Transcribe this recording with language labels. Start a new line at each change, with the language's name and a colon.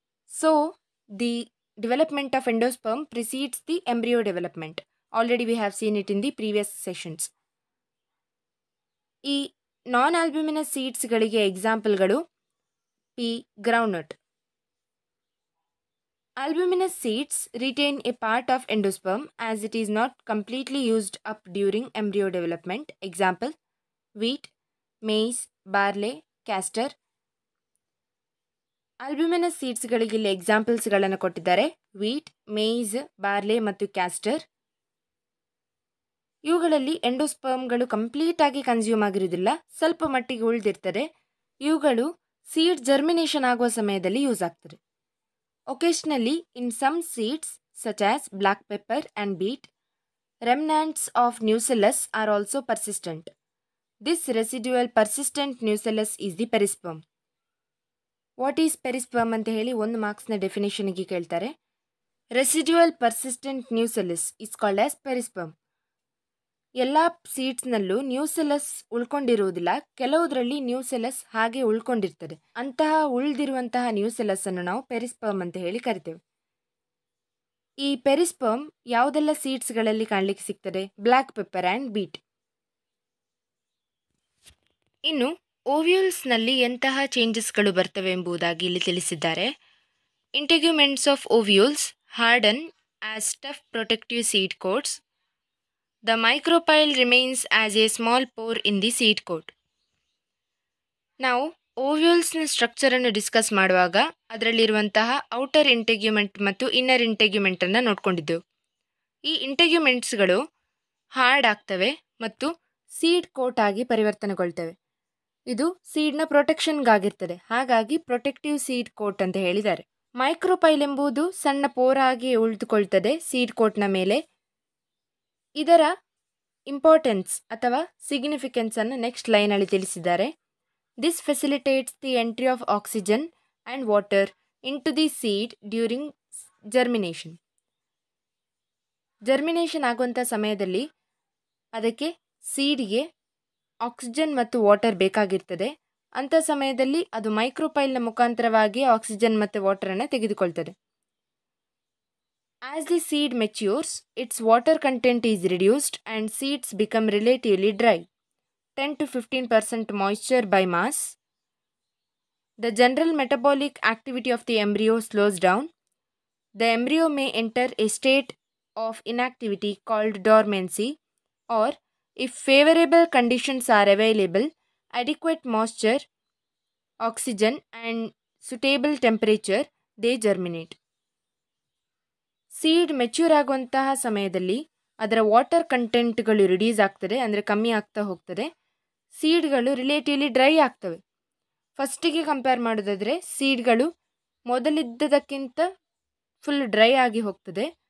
English: So the development of endosperm precedes the embryo development. Already we have seen it in the previous sessions.
Kannada: ಈ ನಾನ್ albuminous ಸೀಡ್ಸ್ಗಳಿಗೆ ಎಕ್ಸಾಂಪಲ್ಗಳು pea, groundnut.
English: Albuminous seeds retain a part of endosperm as it is not completely used up during embryo development. Example, wheat, maize, barley, castor.
Kannada: Albuminous seedsಗಳಿಗೆ ಇಲ್ಲಿ ಎಕ್ಸಾಂಪಲ್ಸ್ಗಳನ್ನು ಕೊಟ್ಟಿದ್ದಾರೆ. Wheat, maize, ಬಾರ್ಲೆ ಮತ್ತು castor. ಇವುಗಳಲ್ಲಿ ಎಂಡೋಸ್ಪರ್ಮ್ಗಳು complete ಆಗಿ consume ಆಗಿರುವುದಿಲ್ಲ, ಸ್ವಲ್ಪ ಮಟ್ಟಿಗೆ ಉಳಿದಿರ್ತದೆ. ಇವುಗಳು seed germination ಆಗುವ ಸಮಯದಲ್ಲಿ ಯೂಸ್ ಆಗ್ತದೆ.
English: Occasionally, in some seeds, such as black pepper and beet, remnants of nucellus are also persistent. This residual persistent nucellus is the perisperm. What is perisperm
Kannada: ಅಂತ ಹೇಳಿ 1 ಮಾರ್ಕ್ಸ್ನ ಡೆಫಿನೇಷನ್ಗೆ ಕೇಳ್ತಾರೆ.
English: Residual persistent nucellus is called as perisperm.
Kannada: ಎಲ್ಲ ಸೀಡ್ಸ್ನಲ್ಲೂ ನ್ಯೂಸೆಲಸ್ ಉಳ್ಕೊಂಡಿರುವುದಿಲ್ಲ, ಕೆಲವುದರಲ್ಲಿ ನ್ಯೂಸೆಲಸ್ ಹಾಗೆ ಉಳ್ಕೊಂಡಿರ್ತದೆ. ಅಂತಹ ಉಳಿದಿರುವಂತಹ ನ್ಯೂಸೆಲಸ್ ಅನ್ನು ನಾವು ಪೆರಿಸ್ಪರ್ಮ್ ಅಂತ ಹೇಳಿ ಕರಿತೇವೆ. ಈ ಪೆರಿಸ್ಪರ್ಮ್ ಯಾವುದೆಲ್ಲ ಸೀಡ್ಸ್ಗಳಲ್ಲಿ ಕಾಣಲಿಕ್ಕೆ ಸಿಗ್ತದೆ? Black pepper and beet. ಇನ್ನು ಓವ್ಯೂಲ್ಸ್ನಲ್ಲಿ ಎಂತಹ ಚೇಂಜಸ್ಗಳು ಬರ್ತವೆ ಎಂಬುದಾಗಿ ಇಲ್ಲಿ ತಿಳಿಸಿದ್ದಾರೆ.
English: Integuments of ovules harden as tough protective seed coats. The micropyle remains as a small pore in the seed coat.
Kannada: ನಾವು ಓವ್ಯೂಲ್ಸ್ನ ಸ್ಟ್ರಕ್ಚರನ್ನು ಡಿಸ್ಕಸ್ ಮಾಡುವಾಗ ಅದರಲ್ಲಿರುವಂತಹ ಔಟರ್ ಇಂಟೆಗ್ಯುಮೆಂಟ್ ಮತ್ತು ಇನ್ನರ್ ಇಂಟೆಗ್ಯುಮೆಂಟನ್ನು ನೋಡ್ಕೊಂಡಿದ್ದೆವು. ಈ ಇಂಟೆಗ್ಯುಮೆಂಟ್ಸ್ಗಳು ಹಾರ್ಡ್ ಆಗ್ತವೆ ಮತ್ತು ಸೀಡ್ ಕೋಟ್ ಆಗಿ ಪರಿವರ್ತನೆಗೊಳ್ತವೆ. ಇದು ಸೀಡ್ನ ಪ್ರೊಟೆಕ್ಷನ್ಗಾಗಿರ್ತದೆ, ಹಾಗಾಗಿ ಪ್ರೊಟೆಕ್ಟಿವ್ ಸೀಡ್ ಕೋಟ್ ಅಂತ ಹೇಳಿದ್ದಾರೆ. ಮೈಕ್ರೋಪೈಲ್ ಎಂಬುದು ಸಣ್ಣ ಪೋರಾಗಿ ಉಳಿದುಕೊಳ್ತದೆ ಸೀಡ್ ಕೋಟ್ನ ಮೇಲೆ. ಇದರ ಇಂಪಾರ್ಟೆನ್ಸ್ ಅಥವಾ ಸಿಗ್ನಿಫಿಕೆನ್ಸ್ ಅನ್ನು ನೆಕ್ಸ್ಟ್ ಲೈನಲ್ಲಿ ತಿಳಿಸಿದ್ದಾರೆ.
English: This facilitates the entry of oxygen and water into the seed during germination.
Kannada: Germination ಆಗುವಂಥ ಸಮಯದಲ್ಲಿ ಅದಕ್ಕೆ ಸೀಡಿಗೆ ಆಕ್ಸಿಜನ್ ಮತ್ತು ವಾಟರ್ ಬೇಕಾಗಿರ್ತದೆ. ಅಂಥ ಸಮಯದಲ್ಲಿ ಅದು ಮೈಕ್ರೋಪೈಲ್ನ ಮುಖಾಂತರವಾಗಿ ಆಕ್ಸಿಜನ್ ಮತ್ತು ವಾಟರನ್ನು ತೆಗೆದುಕೊಳ್ತದೆ.
English: As the seed matures, its water content is reduced and seeds become relatively dry, 10 to 15% moisture by mass. The general metabolic activity of the embryo slows down. The embryo may enter a state of inactivity called dormancy, or if favorable conditions are available, adequate moisture, oxygen and suitable temperature, they germinate.
Kannada: Seed mature ಆಗುವಂತಹ ಸಮಯದಲ್ಲಿ ಅದರ water ಕಂಟೆಂಟ್ಗಳು reduce ಆಗ್ತದೆ, ಅಂದರೆ ಕಮ್ಮಿ ಆಗ್ತಾ ಹೋಗ್ತದೆ. ಸೀಡ್ಗಳು relatively dry ಆಗ್ತವೆ. ಫಸ್ಟಿಗೆ ಕಂಪೇರ್ ಮಾಡೋದಾದರೆ ಸೀಡ್ಗಳು ಮೊದಲಿದ್ದದಕ್ಕಿಂತ ಫುಲ್ ಡ್ರೈ ಆಗಿ ಹೋಗ್ತದೆ.